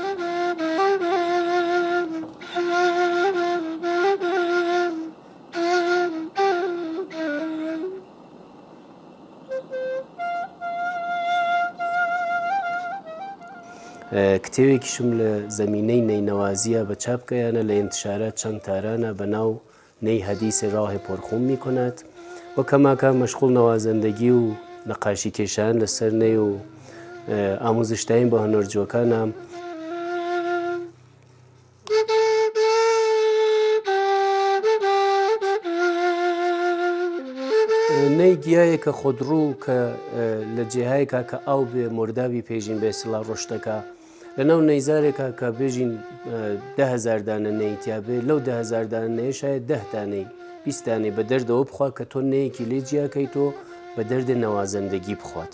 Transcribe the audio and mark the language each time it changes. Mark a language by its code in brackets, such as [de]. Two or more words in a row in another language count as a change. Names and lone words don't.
[ckb] کتێوێکیشم لە زەمینەی نەینەوازیە بە چاپکەیانە لە انتشارات چەند تارانە بەناو نەی [fa] حەدیث راه پرخون میکند [ckb] و کەماکە مەشغوڵ نەوازەندەگی و نەقاشی کێشان لەسەر نەی و ئامۆزشتین بە هەنەرجووەکانە. نەی گیایەکە خودڕوو کە لە جێهایەکە کە ئاو بێ مرداوی پێژین بێ سڵا ڕۆشتەکە لەناو نەیزارێکە کە بێژین 10,000 دانە نەیتیا بێ لەو 10,000 دانە نەیە شاید 10 دانەی 20 دانەی بە دەردەوە بخوا کە تۆ نەیەکی لێ جیاکەیتۆ بە دەردە نەوازەندەگی بخوات.